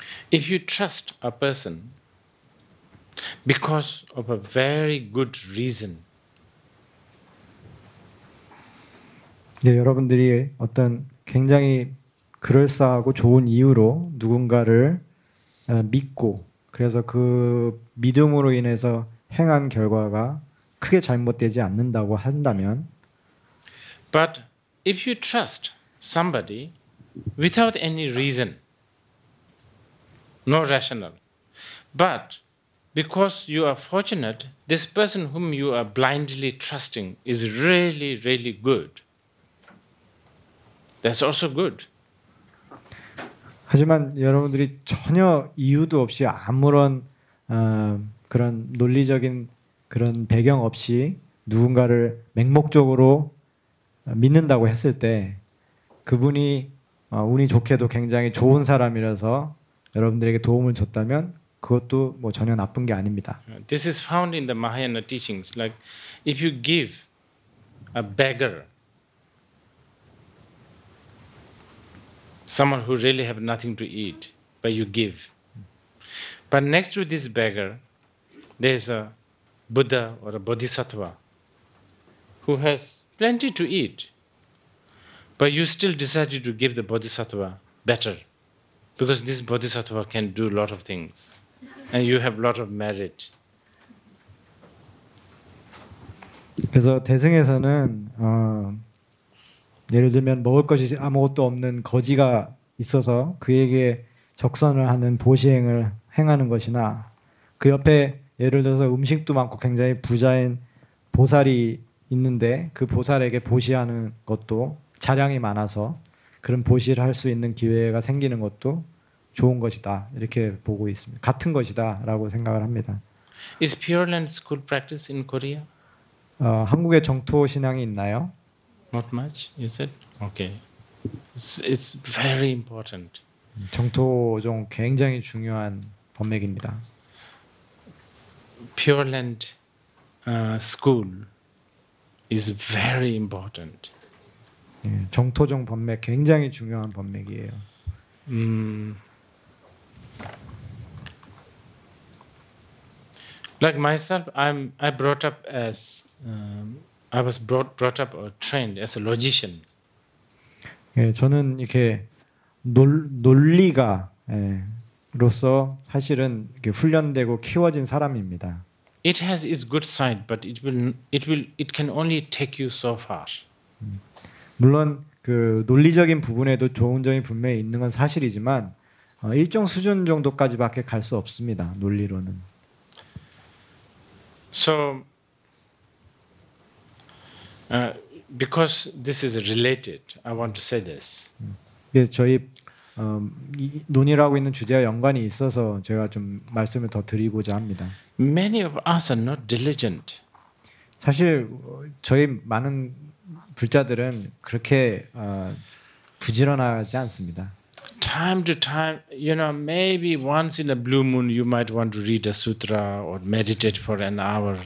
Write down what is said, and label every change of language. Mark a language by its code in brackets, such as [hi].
[en] If you trust a person because of a very good reason, [ko] 네, 여러분들이 어떤 굉장히 그럴싸하고 좋은 이유로 누군가를 믿고 그래서 그 믿음으로 인해서 행한 결과가 크게 잘못되지 않는다고 한다면, [en] but if you trust somebody without any reason, no rational, but because you are fortunate, this person whom you are blindly trusting is really, really good, that's also good. [ko] 하지만 여러분들이 전혀 이유도 없이 아무런 그런 논리적인 그런 배경 없이 누군가를 맹목적으로 믿는다고 했을 때 그분이 운이 좋게도 굉장히 좋은 사람이라서 여러분들에게 도움을 줬다면 그것도 뭐 전혀 나쁜 게 아닙니다. [en] This is found in the Mahayana teachings. Like if you give a beggar, someone who really have nothing to eat, but you give. But next to this beggar, there's a Buddha or a Bodhisattva who has plenty to eat, but you still decided to give the Bodhisattva better, because this Bodhisattva can do a lot of things, and you have a lot of merit. [ko] 그래서 대승에서는 예를 들면 먹을 것이 아무것도 없는 거지가 있어서 그에게 적선을 하는 보시행을 행하는 것이나 그 옆에 예를 들어서 음식도 많고 굉장히 부자인 보살이 있는데 그 보살에게 보시하는 것도 자량이 많아서 그런 보시를 할 수 있는 기회가 생기는 것도 좋은 것이다, 이렇게 보고 있습니다. 같은 것이다라고 생각을 합니다. [en] Is Pure Land school practice in Korea? [ko] 한국에 정토 신앙이 있나요? [en] Not much, is it? Okay. It's very important. [ko] 정토종 굉장히 중요한 법맥입니다. [en] Pure Land school is very important. [ko] 예, 정토종 법맥 굉장히 중요한 법맥이에요. [en] Like myself, I brought up as I was brought up or trained as a logician. [ko] 예, 저는 이렇게 논리가 로서 사실은 이렇게 훈련되고 키워진 사람입니다. [en] It has its good side, but it can only take you so far. [ko] 물론 그 논리적인 부분에도 좋은 점이 분명히 있는 건 사실이지만 일정 수준 정도까지밖에 갈 수 없습니다. 논리로는. [en] So, because this is related, I want to say this. [ko] 저희 이 논의를 하고 있는 주제와 연관이 있어서 제가 좀 말씀을 더 드리고자 합니다. [en] Many of us are not diligent. [ko] 사실 저희 많은 불자들은 그렇게 부지런하지 않습니다. [en] Time to time, maybe once in a blue moon you might want to read a sutra or meditate for an hour.